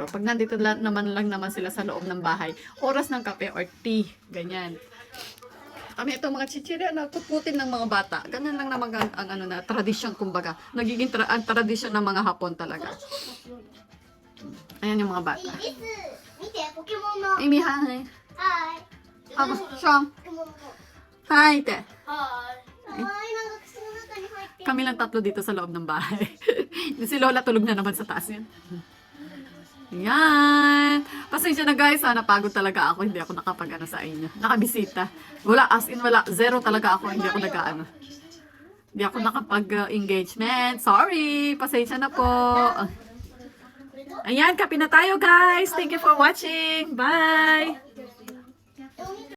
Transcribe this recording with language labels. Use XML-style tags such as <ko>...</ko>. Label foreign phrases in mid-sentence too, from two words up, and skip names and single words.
<tl>Pag nandito lang naman sila sa loob ng bahay, oras ng kape or tea. Ganyan. Kami itong mga chichirya na kukutin ng mga bata. Ganun lang naman ang tradisyon, kumbaga. Nagiging ang tradisyon ng mga Hapon talaga. Ayan yung mga bata.</tl> <ja>いいです見てポケモンの</ja> <tl>Amy, hi.</tl> <ja>はーい</ja> <tl>Ako, Sean.</tl> <ja>ポケモンの</ja> <tl>Hi, te.</tl> <ja>はーいかわいいなんか口の中に入ってる</ja> <tl>Kami lang tatlo dito sa loob ng bahay. Si Lola tulog na naman sa taas yan. Yan. Pasensya na guys, napagod talaga ako. Hindi ako sa inyo. Nakabisita. Wala,</tl> <en>as in</en> <tl>wala. Zero talaga ako. Hindi ako Hindi ako nakapag-engagement. Sorry. Pasensya na po. Ayan, kape na tayo guys.</tl> <en>Thank you for watching. Bye.</en>